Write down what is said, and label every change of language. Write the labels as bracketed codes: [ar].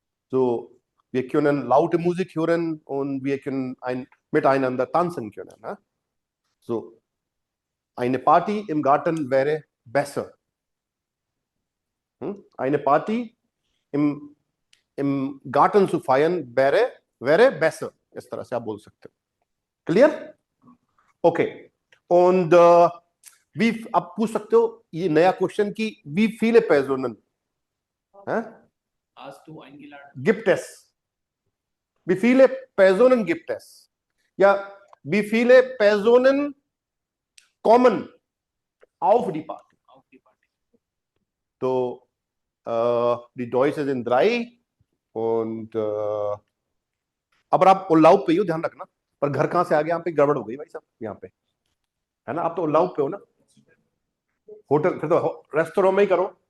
[de] So, wir können laute Musik hören und wir können miteinander tanzen können. Ja? So, eine Party im Garten wäre besser. Eine Party im Garten zu feiern wäre besser. [hi] इस तरह से आप बोल सकते हो। Clear? Okay. [de] und wie [hi] आप पूछ सकते हो ये नया क्वेश्चन की [de] wie viele Personen Hast du eingeladen? gibt es? Wie viele Personen gibt es? Ja, wie viele Personen kommen auf die Party? Auf die Party. [hi] तो [de] die Deutsche sind 3 und [hi] अब आप उल्लाउ पे हो, ध्यान रखना। पर घर कहां से आ गया? यहाँ पे गड़बड़ हो गई भाई साहब, यहाँ पे है ना। आप तो उल्लाउ पे हो ना, होटल फिर तो रेस्टोरेंट में ही करो।